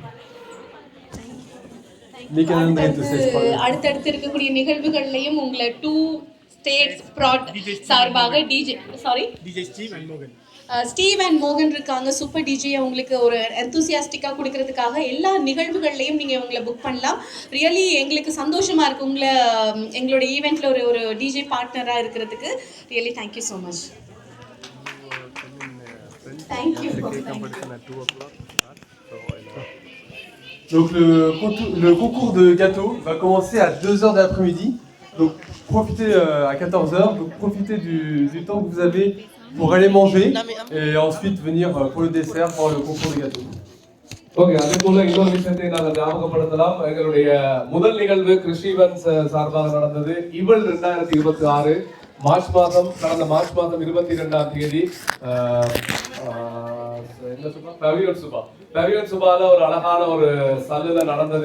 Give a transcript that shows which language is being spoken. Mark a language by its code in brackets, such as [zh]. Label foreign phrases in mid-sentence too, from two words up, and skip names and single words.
[ta] அடுத்தடுத்து இருக்கக்கூடிய நிகழ்வுகள்லையும் உங்களை ஸ்டேட்ஸ் சார்பாக ஸ்டீவ் அண்ட் மோகன் இருக்காங்க. [en] super DJ [ta] உங்களுக்கு ஒரு எந்தூசியாஸ்டிக்காக கொடுக்கறதுக்காக எல்லா நிகழ்வுகள்லையும் நீங்கள் உங்களை புக் பண்ணலாம். ரியலி எங்களுக்கு சந்தோஷமாக இருக்குது உங்களை எங்களோட ஈவெண்ட்டில் ஒரு டிஜே பார்ட்னராக இருக்கிறதுக்கு. [en] Really thank you so much. Thank you. [fr] Donc le concours de gâteaux va commencer à 2h de l'après-midi. Donc profitez à 14h, donc profitez du temps que vous avez pour aller manger et ensuite venir pour le dessert pour le concours de gâteaux. [ta] ஓகே, அதே போல இன்னொரு விஷயத்தை நாங்கள் ஞாபகப்படுத்தலாம். எங்களுடைய முதல் நிகழ்வு கிறிஸ்டிவன்ஸ் சார்பாக நடந்தது. இவள் 2026 கடந்த மார்ச் மாதம் 22ஆம் தேதி பவியன் சுபால ஒரு அழகான ஒரு சல்லுல நடந்தது.